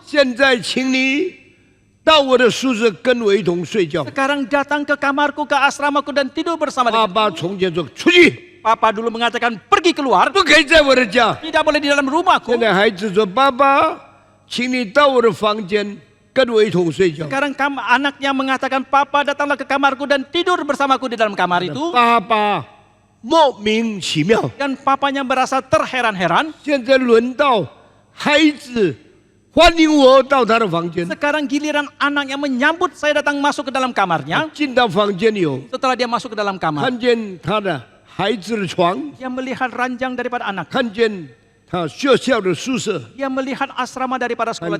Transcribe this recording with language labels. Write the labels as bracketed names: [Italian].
[Chinese] 现在请你到我的宿舍跟我一同睡觉。 [Indonesian] Sekarang datang ke kamarku, ke asramaku dan tidur bersama [Chinese] 爸 [Indonesian] dengan. [Chinese] 爸从前说出去， [Indonesian] Papa dulu mengatakan pergi keluar, [Chinese] 不可以在我的家。 [Indonesian] tidak boleh di dalam rumahku. [Chinese] 现在孩子说：“爸爸，请你到我的房间跟我一同睡觉。 [Indonesian] Sekarang anaknya mengatakan, Papa datanglah ke kamarku dan tidur bersamaku di dalam kamar itu. ” [Chinese] 爸爸莫名其妙。 [Indonesian] Dan papanya merasa terheran-heran. [Chinese] 现在轮到孩子欢迎我到他的房间。 [Indonesian] Sekarang giliran anak yang menyambut saya datang masuk ke dalam kamarnya. [Chinese] 进到房间里后， [Indonesian] Setelah dia masuk ke dalam kamar, [Chinese] 看见他的孩子的床， [Indonesian] dia melihat ranjang daripada anak. [Chinese] 看见他学校的宿舍， [Indonesian] Dia melihat asrama daripada sekolah